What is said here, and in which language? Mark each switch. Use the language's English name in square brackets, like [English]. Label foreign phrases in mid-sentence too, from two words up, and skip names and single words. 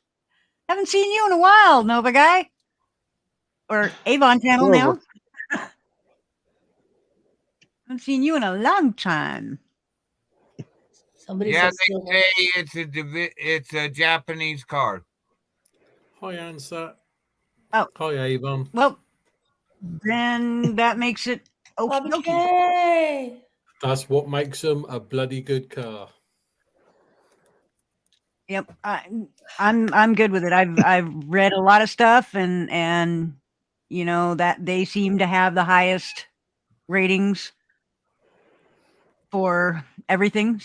[English] Haven't seen you in a while, Nova guy. Or Avon channel now. Haven't seen you in a long time. Somebody Yeah, says they say it's a Japanese car. Hi, Ansat. Oh. Hi, Avon. Well, then that makes it okay. okay. That's what makes them a bloody good car. Yep, I'm good with it. I've read a lot of stuff, and that they seem to have the highest ratings for everything.